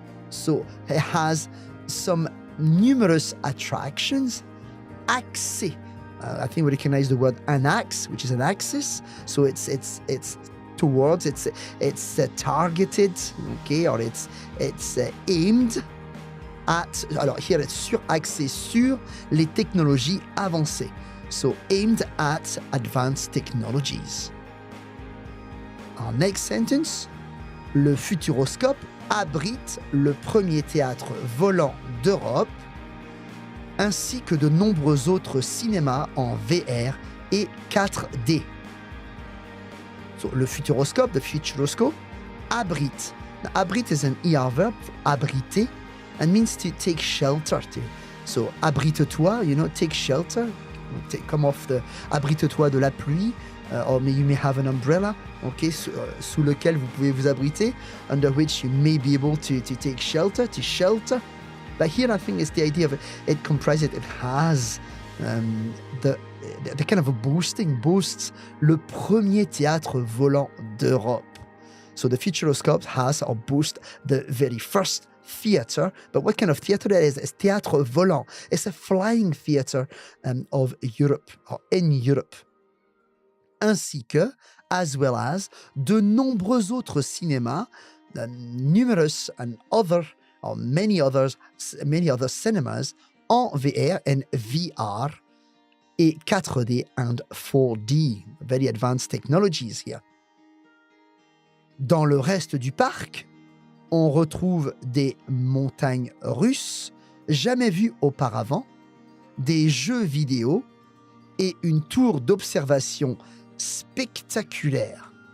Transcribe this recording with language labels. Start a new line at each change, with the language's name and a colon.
English: So it has some numerous attractions axées. I think we recognize the word an axe, which is an axis. So it's simple words, it's targeted, okay, or it's aimed at.
French: Alors
English: here, it's
French: axé sur les technologies avancées.
English: So aimed at advanced technologies. Our next sentence,
French: le Futuroscope abrite le premier théâtre volant d'Europe, ainsi que de nombreux autres cinémas en VR et 4D.
English: So, le Futuroscope, the Futuroscope, abrite. Now, abrite is an ER verb, abriter, and means to take shelter. So,
French: abrite-toi,
English: take shelter. Come off the...
French: Abrite-toi de la pluie,
English: or you may have an umbrella, okay,
French: sous lequel vous pouvez vous abriter,
English: under which you may be able to take shelter, to shelter. But here I think it's the idea of it comprises, it has the kind of a boasts
French: le premier théâtre volant d'Europe.
English: So the Futuroscope has or boasts the very first theater, but what kind of theater that is? It's
French: théâtre volant.
English: It's a flying theater of Europe, or in Europe.
French: Ainsi que,
English: as well as,
French: de nombreux autres cinémas,
English: numerous and other, or many other cinemas
French: en VR
English: and VR
French: et 4D
English: and 4D. Very advanced technologies here.
French: Dans le reste du parc, on retrouve des montagnes russes jamais vues auparavant, des jeux vidéo et une tour d'observation spectaculaire.